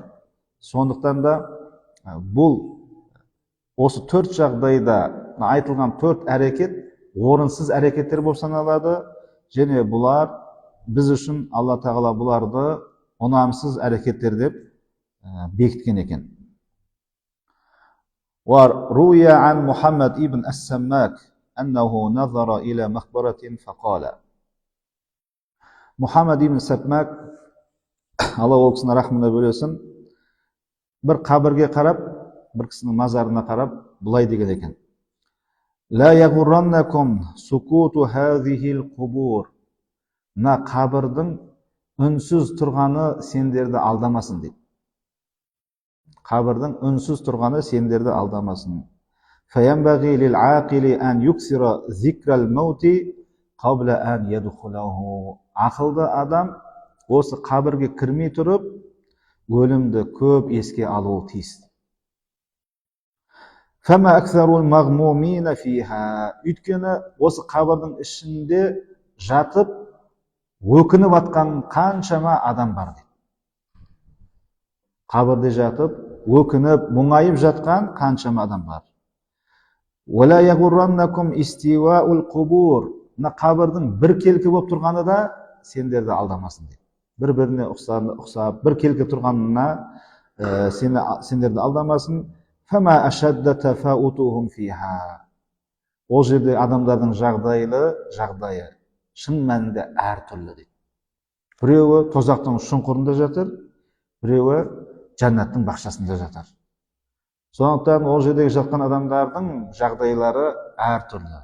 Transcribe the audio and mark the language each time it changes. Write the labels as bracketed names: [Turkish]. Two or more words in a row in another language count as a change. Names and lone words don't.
[Kazakh] Сондықтан да бұл осы 4 жағдайда айтылған 4 әрекет орынсыз әрекеттер болып саналады, және бұлар біз үшін Алла тағала бұларды ұнамсыз әрекеттер деп бекіткен екен. [Arabic] وروي عن محمد ابن السماك أنه نظر إلى مقبرة فقال. [Kazakh] Мұхаммад ибн Сәпмәк, Алла ол кісіні рахмына бөлесін, бір қабірге қарап, бір кісінің мазарына қарап, бұлай деген екен: [Arabic] لا يغرنكم سكوت هذه القبور. [Kazakh] Мына қабірдің үнсіз тұрғаны сендерді алдамасын дейді. Қабірдің үнсіз тұрғаны сендерді алдамасын. [Arabic] فينبغي للعاقل أن يكثر ذكر الموت قبل أن يدخله. [Kazakh] Ақылды адам осы қабірге кірмей тұрып, өлімді көп еске алуы тиіс. [Arabic] فما أكثر المغمومين فيها. [Kazakh] Өйткені осы қабірдің ішінде жатып, өкініп атқан қаншама адам бар дейді. Қабірде жатып, өкініп, мұңайып жатқан қаншама адам бар. [Arabic] وَلَا يَغُرَّنَّكُمْ إِسْتِوَاءُ الْقُبُورِ. [Kazakh] Мына қабірдің бір келкі болып тұрғаны да сендерді алдамасын дейді. Бір-біріне ұқсап, бір келкі тұрғанына сендерді алдамасын. [Arabic] فَمَا أَشَدَّ تَفَاؤُتُهُمْ فِيهَا. [Kazakh] Ол жерде адамдардың жағдайы шын мәнінде әртүрлі дейді. Біреуі тозақтың шұңқырында жатыр, біреуі жәннаттың бақшасында жатыр. Сондықтан ол жердегі жатқан адамдардың жағдайлары әртүрлі.